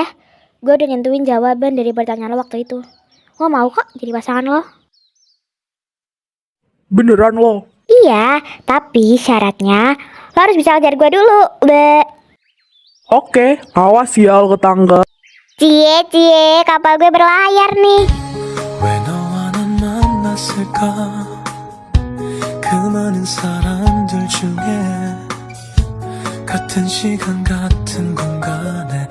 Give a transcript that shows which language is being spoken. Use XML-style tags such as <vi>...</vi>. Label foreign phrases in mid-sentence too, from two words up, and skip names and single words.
<id>Gue udah nentuin jawaban dari pertanyaan lo waktu itu. Lo mau kok jadi pasangan lo? Beneran lo? Iya, tapi syaratnya lo harus bisa ngejar gue dulu. Oke, awas ya lo ke tangga. Cie, kapal gue berlayar nih.</id> <ko>왜 너와 난 만났을까 그 많은 사람들 중에 같은 시간 같은 공간에</ko>